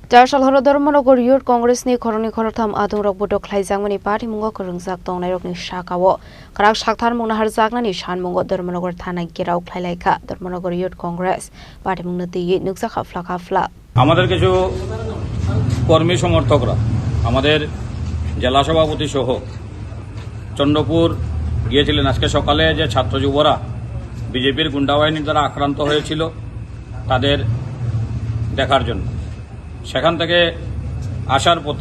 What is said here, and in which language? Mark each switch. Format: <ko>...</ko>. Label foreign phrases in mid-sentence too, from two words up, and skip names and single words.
<trp>Darshal Horodarmanogor Youth Congress ni Koroni Korotam Adung Rok Bodok Klaijangmani Party Mungo Korungjak Tongnai Rok ni Shakawo Karak Shakthar Mungna Harjakna ni Shan Mungo Darmanogor Thana Girau Klailaika Darmanogor Youth Congress Party Mungna Ti Nuksa Khafla Khafla</trp> <bn>আমাদের কিছু কর্মী সমর্থকরা আমাদের জেলা সভাপতি সহ চন্দ্রপুর গিয়েছিলেন আজকে সকালে যে ছাত্র যুবরা বিজেপির গুন্ডাবাহিনীর দ্বারা আক্রান্ত হয়েছিল তাদের দেখার জন্য সেখান থেকে আসার পথে</bn>